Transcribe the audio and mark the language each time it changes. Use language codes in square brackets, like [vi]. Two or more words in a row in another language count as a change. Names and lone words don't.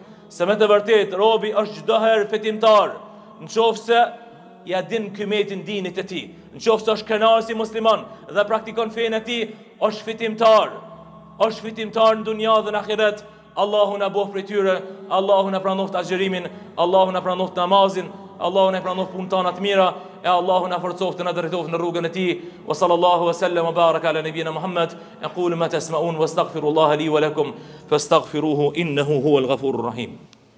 [sq] Se me të vërtet robi është çdo herë fitimtar, nëse ja din kymetin dinit e tij, nëse është kënaqur si musliman dhe praktikon fenë e tij, është fitimtar. Është fitimtar në dunja dhe në ahiret. Allahu na bëf prej tyre, Allahu na pranoft agjërimin, Allahu na pranoft namazin, Allahu na pranoft punët tona të mira, e Allahu na forcoft të na drejtoft në rrugën e tij. [ar] وصلى الله وسلم وبارك على نبينا محمد أقول ما تسمعون وأستغفر الله لي ولكم فاستغفروه إنه هو الغفور الرحيم.